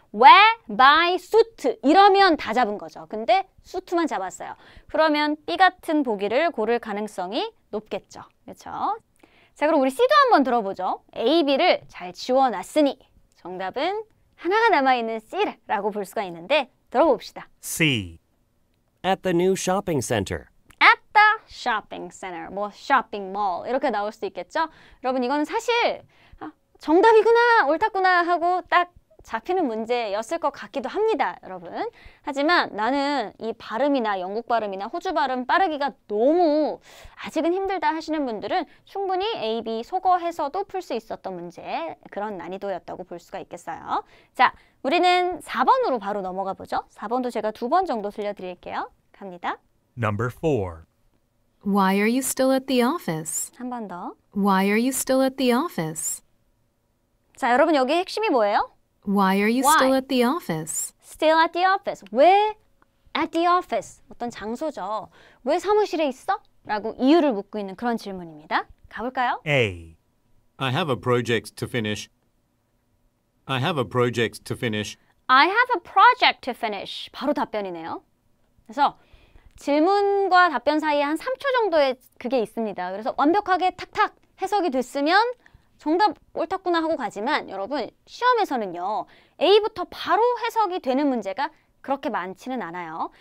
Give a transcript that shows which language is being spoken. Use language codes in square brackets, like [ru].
[en] where, by, suit [ko] 이러면 다 잡은 거죠. 근데 suit만 잡았어요. 그러면 B 같은 보기를 고를 가능성이 높겠죠. 그렇죠? 자, 그럼 우리 C도 한번 들어보죠. A, B를 잘 지워놨으니 정답은 하나가 남아있는 C라고 볼 수가 있는데 들어봅시다. [en] C. At the new shopping center. At the shopping center, [ko] 뭐 shopping mall 이렇게 나올 수도 있겠죠. 여러분 이거는 사실 정답이구나 옳았구나 하고 딱 잡히는 문제였을 것 같기도 합니다, 여러분. 하지만 나는 이 발음이나 영국 발음이나 호주 발음 빠르기가 너무 아직은 힘들다 하시는 분들은 충분히 A, B 소거해서도 풀 수 있었던 문제, 그런 난이도였다고 볼 수가 있겠어요. 자, 우리는 4번으로 바로 넘어가 보죠. 4번도 제가 2번 정도 들려드릴게요. 갑니다. [en] Number 4. Why are you still at the office? [ko] 한 번 더. [en] Why are you still at the office? [ko] 자, 여러분 여기 핵심이 뭐예요? [en] Why are you Why? still at the office? Still at the office. [ko] 왜 [en] at the office? [ko] 어떤 장소죠. 왜 사무실에 있어? 라고 이유를 묻고 있는 그런 질문입니다. 가볼까요? [en] A. I have a project to finish. I have a project to finish. I have a project to finish. [ko] 바로 답변이네요. 그래서 질문과 답변 사이에 한 3초 정도의 그게 있습니다. 그래서 완벽하게 탁탁 해석이 됐으면 정답 옳았구나 하고 가지만 여러분 시험에서는요. A부터 바로 해석이 되는 문제가 그렇게 많지는 않아요.